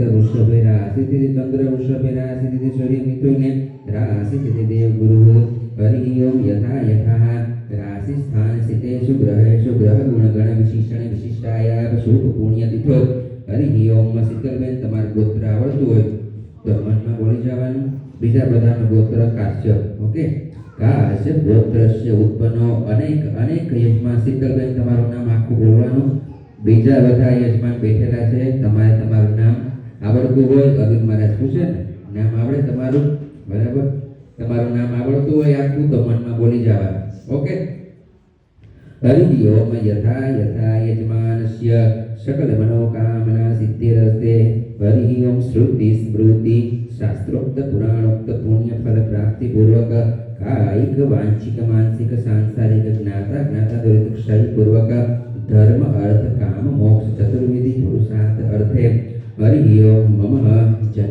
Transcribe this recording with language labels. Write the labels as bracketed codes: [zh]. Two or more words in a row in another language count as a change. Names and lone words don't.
[sa] वृषभे राशिति चंद्र वृषभे राशिति सूर्य मिथुने राशिति देव गुरु हरि ओम यथा यथा राशि स्थान स्थिते शुग्रह गुण गण विशिष्टने विशिष्टाया शुभ पुण्य तिथो हरि ओम शीतलबेन [gu] તમાર ગોત્ર આવડતું હોય તો મનમાં બોલી જવાનું બીજા બધાનો ગોત્ર કાશ્યપ ઓકે [sa] काश्यप गोत्रस्य उत्पन्नो [gu] અનેક યજમાન शीतलबेन તમારું નામ આખું બોલવાનું બીજા બધા યજમાન બેઠેલા છે તમારે તમારું નામ આવડતું હોય અર્જુન મહારાજ પૂછે ને નામ આવડે તમારું બરાબર તમારું નામ આવડતું હોય આખું તો મનમાં બોલી જવાનું [sa] ओके हरि ओम यथा यथा यजमानस्य सकल मनोकामना सिद्धिरस्ते हरि ओम श्रुति स्मृति शास्त्रोक्त पुराणोक्त पुण्य फल प्राप्ति पूर्वक कायिक वांछिक मानसिक सांसारिक ज्ञाता दुरित क्षय पूर्वक धर्म अर्थ काम मोक्ष चतुर्विधि पुरुषार्थ अर्थे हरि ओम मम